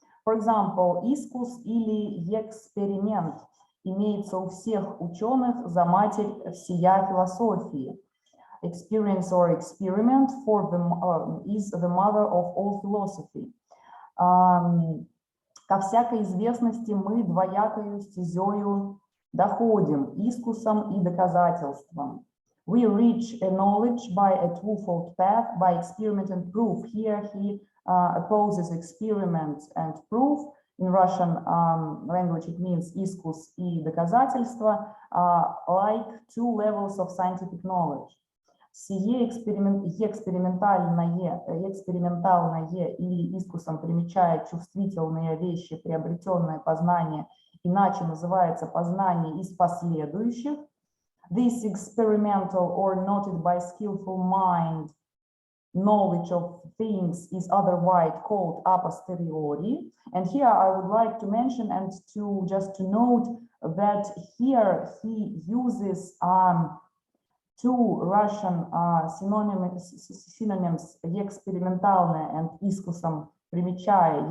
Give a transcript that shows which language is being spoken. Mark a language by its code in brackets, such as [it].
[en] For example, [ru] искус или эксперимент имеется у всех ученых за матерь всея философии. [en] Experience or experiment for them is the mother of all philosophy. [ru] Ко всякой известности мы двоякою стезею доходим, искусом и доказательством. [en] We reach a knowledge by a twofold path, by experiment and proof. Here he opposes experiment and proof. In Russian language it means [ru] искус и доказательство, [en] like two levels of scientific knowledge. [ru] Сие экспериментальное или искусом примечает чувствительные вещи, приобретенное познание, иначе называется познание из последующих. [en] This experimental or noted by skillful mind knowledge of things is otherwise called a posteriori. And here I would like to mention and to just to note that here he uses two Russian synonyms, экспериментальное and искусом примечая.